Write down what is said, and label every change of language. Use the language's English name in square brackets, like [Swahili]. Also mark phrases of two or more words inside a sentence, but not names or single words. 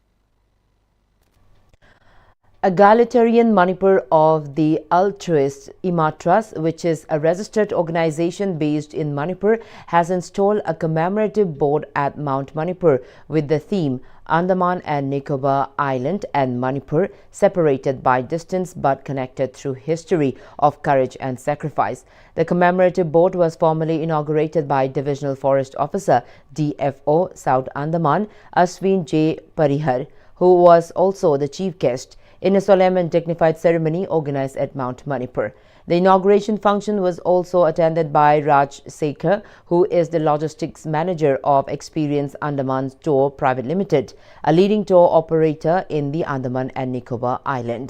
[English] Egalitarian Manipur of the altruist IMA Trust, which is a registered organization based in Manipur, has installed a commemorative board at Mount Manipur with the theme Andaman and Nicobar Island and Manipur, separated by distance but connected through history of courage and sacrifice. The commemorative board was formally inaugurated by Divisional Forest Officer DFO South Andaman Aswin J. Parihar, who was also the chief guest in a solemn and dignified ceremony organized at Mount Manipur. The inauguration function was also attended by Raj Sekhar, who is the logistics manager of Experience Andaman Tour Private Limited, a leading tour operator in the Andaman and Nicobar Island.